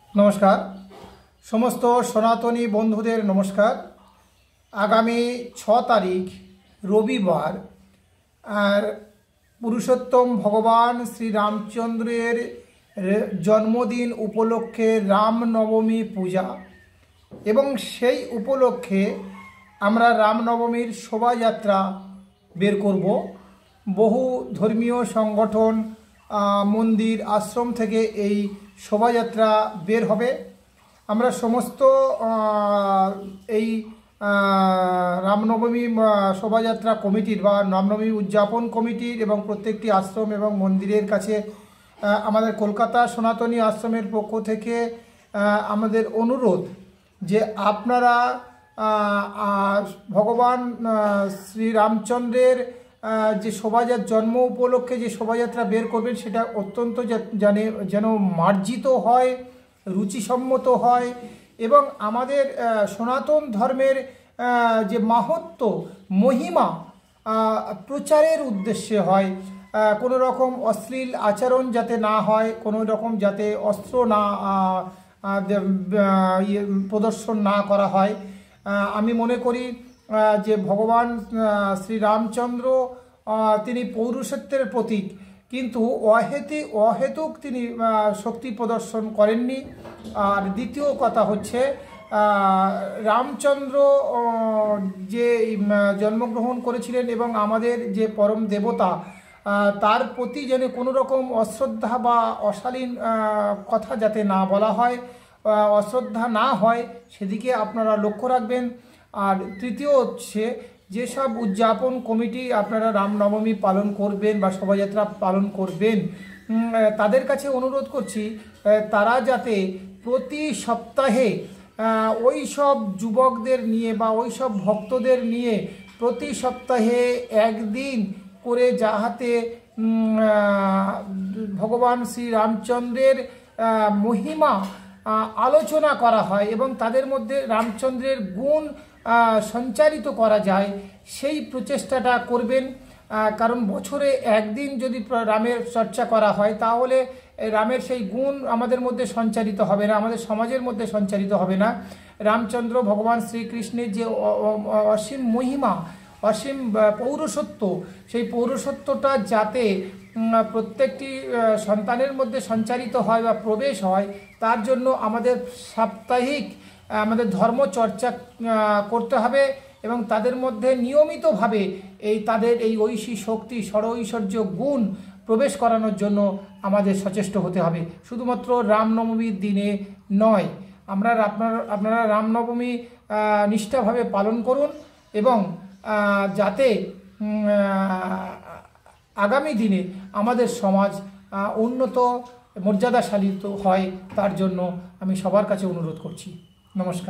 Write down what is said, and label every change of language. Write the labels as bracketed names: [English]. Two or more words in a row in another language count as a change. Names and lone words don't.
[Bangla] নমস্কার সমস্ত সনাতনী বন্ধুদের নমস্কার। আগামী 6 তারিখ রবিবার পুরুষোত্তম ভগবান শ্রী রামচন্দ্রের জন্মদিন উপলক্ষে রামনবমী পূজা এবং সেই উপলক্ষে আমরা রামনবমীর শোভাযাত্রা বের করব। বহু ধর্মীয় সংগঠন মন্দির আশ্রম থেকে এই শোভাযাত্রা বের হবে। আমরা সমস্ত এই রামনবমী শোভাযাত্রা কমিটির বা রামনবমী উদযাপন কমিটির এবং প্রত্যেকটি আশ্রম এবং মন্দিরের কাছে আমাদের কলকাতা সনাতনী আশ্রমের পক্ষ থেকে আমাদের অনুরোধ যে আপনারা ভগবান শ্রী রামচন্দ্রের যে শোভাযাত্রা জন্ম উপলক্ষে যে শোভাযাত্রা বের করবেন সেটা অত্যন্ত যেন মার্জিত হয়, রুচিসম্মত হয় এবং আমাদের সনাতন ধর্মের যে মাহাত্ম্য মহিমা প্রচারের উদ্দেশ্যে হয়। কোনো রকম অশ্লীল আচরণ যাতে না হয়, কোনো রকম যাতে অস্ত্র না প্রদর্শন না করা হয়। আমি মনে করি যে ভগবান শ্রী রামচন্দ্র তিনি পৌরুষত্বের প্রতীক, কিন্তু অহেতুক তিনি শক্তি প্রদর্শন করেননি। আর দ্বিতীয় কথা হচ্ছে রামচন্দ্র যে জন্মগ্রহণ করেছিলেন এবং আমাদের যে পরম দেবতা তার প্রতি যেন কোনো রকম অশ্রদ্ধা বা অশালীন কথা যাতে না বলা হয়, অশ্রদ্ধা না হয় সেদিকে আপনারা লক্ষ্য রাখবেন। আর তৃতীয় হচ্ছে যে সব উদযাপন কমিটি আপনারা রামনবমী পালন করবেন বা শোভাযাত্রা পালন করবেন তাদের কাছে অনুরোধ করছি তারা যাতে প্রতি সপ্তাহে ওই সব যুবকদের নিয়ে বা ওই সব ভক্তদের নিয়ে প্রতি সপ্তাহে একদিন করে যাহাতে ভগবান শ্রী রামচন্দ্রের মহিমা আলোচনা করা হয় এবং তাদের মধ্য রামচন্দ্রের গুণ সঞ্চারিত করা যায় সেই প্রচেষ্টাটা করবেন। কারণ বছরে একদিন যদি রামের চর্চা করা হয় তাহলে রামের সেই গুণ আমাদের মধ্য সঞ্চারিত হবে না, আমাদের সমাজের মধ্য সঞ্চারিত হবে না। রামচন্দ্র ভগবান শ্রীকৃষ্ণের যে অসীম মহিমা অসীম পৌরুষত্ব সেই পৌরুষত্বটা যাতে প্রত্যেকটি সন্তানের মধ্য সঞ্চারিত হয় বা প্রবেশ হয় তার জন্য আমাদের সাপ্তাহিক আমাদের ধর্ম চর্চা করতে হবে এবং তাদের মধ্য নিয়মিতভাবে এই তাদের এই ঐশী শক্তি ষড়ৈশ্বর্য গুণ প্রবেশ করানোর জন্য আমাদের সচেষ্ট হতে হবে। শুধুমাত্র রামনবমীর দিনে নয়, আপনারা রামনবমী নিষ্ঠাভাবে পালন করুন এবং যাতে আগামী দিনে আমাদের সমাজ উন্নত মর্যাদাশালী হয় তার জন্য আমি সবার কাছে অনুরোধ করছি। নমস্কার।